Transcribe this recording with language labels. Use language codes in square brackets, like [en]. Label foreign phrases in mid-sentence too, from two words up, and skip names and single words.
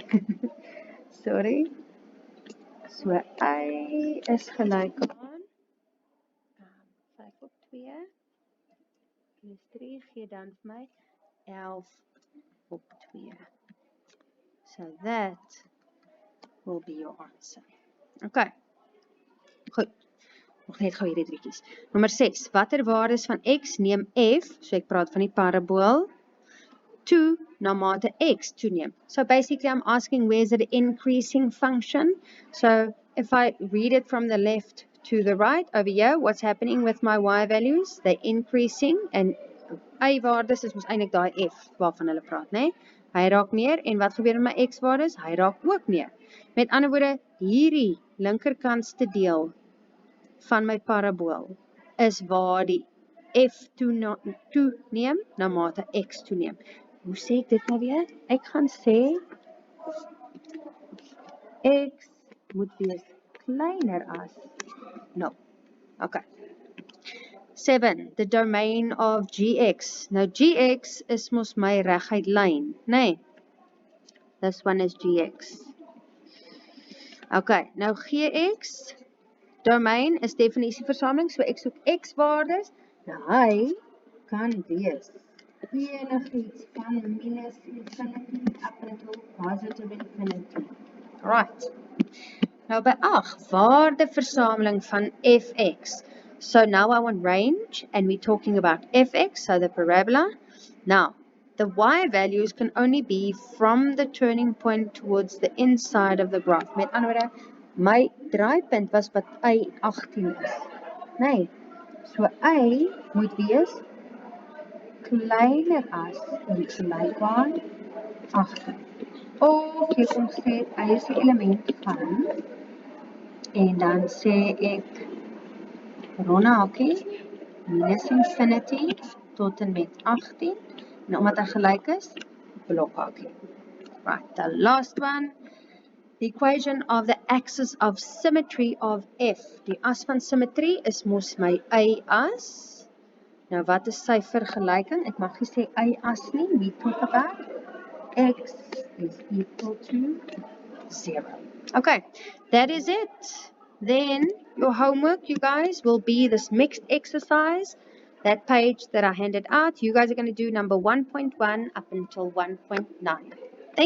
[en] Sorry. [af] So y is gelyk aan 5 op 2 plus 3 gee dan vir my 11 op 2. [en] So that will be your answer. [af] Okay. Goed. Nog net gou hierdie driekies. Nommer 6. Watter waardes van x neem f, so ek praat van die parabool, toe na mate x toeneem? [en] So basically I'm asking where is it an increasing function? So if I read it from the left to the right, over here, what's happening with my y values? They're increasing, and [af] y-waardes is mos eintlik daai f waarvan hulle praat, né? Hy raak meer, en wat gebeur met my x-waardes? Hy raak ook meer. Met ander woorde, hierdie linkerkantste deel van my parabool is waar die f toeneem na mate x toeneem. Hoe sê ek dit nou weer? Ek gaan sê x moet wees kleiner as 0. [en] Okay. 7. The domain of gx. [af] Now gx is mos my reguit lyn, nee. [en] This one is gx. [af] Okay, nou gx, domein is definisieversameling, so ek soek x waardes. Nou hy kan wees enigiets van minus infinity [en] up until positive infinity. Right. [af] Nou by 8, waardeversameling van fx. [en] So now I want range, and we're talking about fx, so the parabola. Now, the y values can only be from the turning point towards the inside of the graph. [af] Met ander woorde, my draaipunt was wat y 18 is. Nee, so y moet wees kleiner as en gelykbaar 18. Of jy kom sê y is die element van, en dan sê ek ronde hakie minus infinity tot en met 18, en omdat hy gelyk is, blokhakie. [en] Right, the last one, the equation of the axis of symmetry of f. [af] Die as van symmetrie is mos my y as. Nou wat is sy vergelyking? Ek mag nie sê y as nie, [en] we talk about x is equal to 0. Okay, that is it. Then your homework, you guys, will be this mixed exercise. That page that I handed out, you guys are going to do number 1.1 up until 1.9.